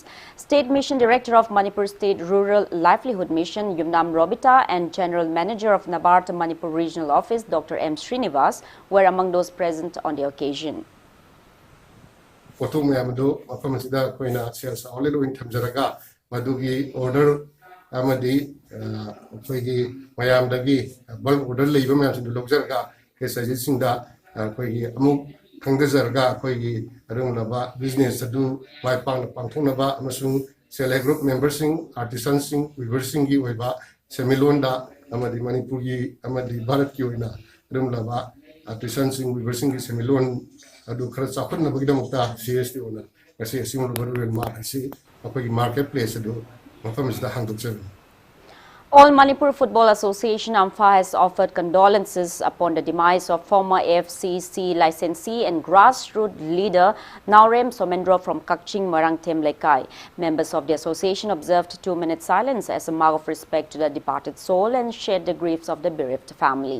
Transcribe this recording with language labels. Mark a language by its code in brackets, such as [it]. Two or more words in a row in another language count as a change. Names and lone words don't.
[en] State Mission Director of Manipur State Rural Livelihood Mission Yumnam Robita and General Manager of NABARD Manipur Regional Office Dr. M. Srinivas were among those present on the occasion. [mni] Order amadi koigi mayam dagi [en] bulk order [mni] leiba mayam sindu lokjarga ke suggesting da koigi amuk khangdezarga koigi arung laba business adu mai pangthong ba amasung [en] self group members [mni] sing artisans sing weavers sing gi oiba semilon da amadi manipur gi amadi bharat ki oina arung laba artisans sing weavers sing gi semilon adu khara chapun na bagida mukta seriously ona kasi simul baru ma asi koigi marketplace adu [en] All Manipur Football Association AMFA has offered condolences upon the demise of former AFCC licensee and grassroots leader Naurem Somendro from Kakching Marangtem Lekai. Members of the association observed 2-minute silence as a mark of respect to the departed soul and shared the griefs of the bereaved family.